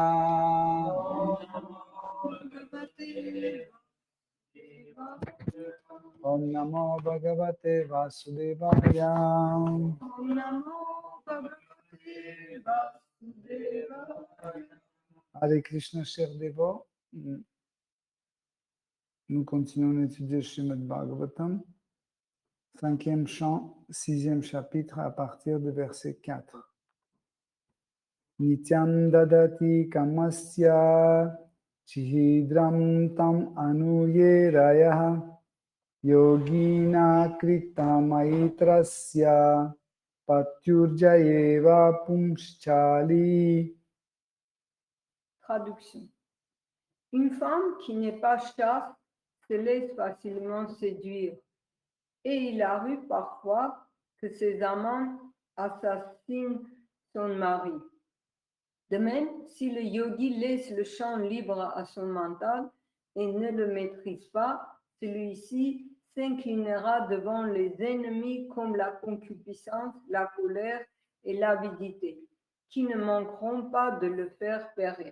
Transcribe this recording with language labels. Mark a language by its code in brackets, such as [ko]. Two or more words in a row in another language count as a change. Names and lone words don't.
[sa] ओम नमो भगवते वासुदेवाय। ओम नमो भगवते वासुदेवाय। Hare Krishna, [fr] chers dévots, nous continuons d'étudier Srimad Bhagavatam, 5e chant, 6e chapitre, à partir du verset 4. [sa] Nityam dadati kamasya chihidram tam anuyerayah yogina krita maitrasya patyurjayeva pumschali. [fr] Traduction. Une femme qui n'est pas chaste se laisse facilement séduire, et il arrive parfois que ses amants assassinent son mari. De même, si le yogi laisse le champ libre à son mental et ne le maîtrise pas, celui-ci s'inclinera devant les ennemis comme la concupiscence, la colère et l'avidité, qui ne manqueront pas de le faire périr.